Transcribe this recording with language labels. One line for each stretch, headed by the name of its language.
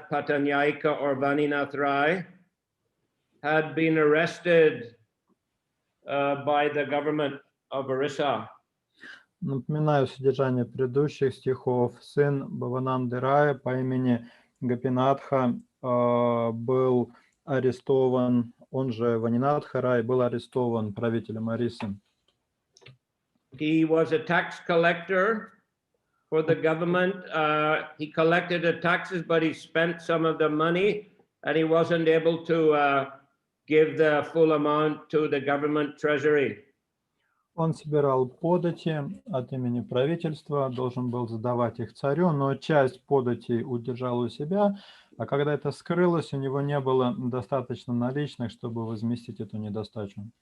English: Patanyayika or Vaninath Rai had been arrested by the government of Orissa.
Russian: Напоминаю содержание предыдущих стихов. Сын Бхавананды Рая по имени Гопинатха был арестован, он же Ванинатха Рай, был арестован правителем Орисы.
English: He was a tax collector for the government. He collected the taxes, but he spent some of the money, and he wasn't able to give the full amount to the government treasury.
Russian: Он собирал подати от имени правительства, должен был сдавать их царю, но часть податей удержал у себя, а когда это скрылось, у него не было достаточно наличных, чтобы возместить эту недостачу.